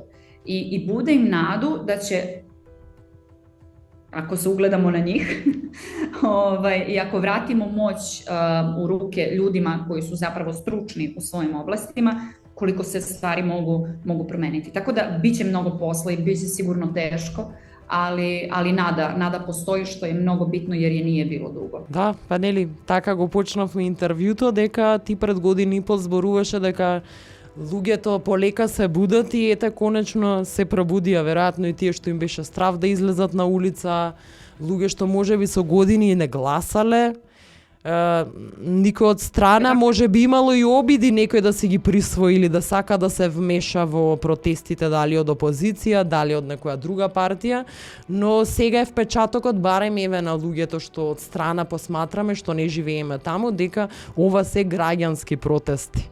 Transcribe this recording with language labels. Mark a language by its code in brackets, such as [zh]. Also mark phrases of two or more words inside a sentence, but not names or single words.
[sr] I bude im nadu da će, ako se ugledamo na njih, i ako vratimo moć u ruke ljudima koji su zapravo stručni u svojim oblastima, koliko se stvari mogu promeniti. Tako da biće mnogo posla i biće sigurno teško, ali nada postoji, što je mnogo bitno jer je nije bilo dugo. [mk] Да, па нели, така го почнавме интервјуто, дека ти пред години и пол зборуваше дека луѓето полека се будат и ете конечно се пробудија, веројатно и тие што им беше страв да излезат на улица, луѓе што можеби со години не гласале, никој од страна може би имало и обиди некој да си ги присвои или да сака да се вмеша во протестите, дали од опозиција, дали од некоја друга партија, но сега е впечатокот барем еве на луѓето што од страна посматраме, што не живееме таму, дека ова се граѓански протести.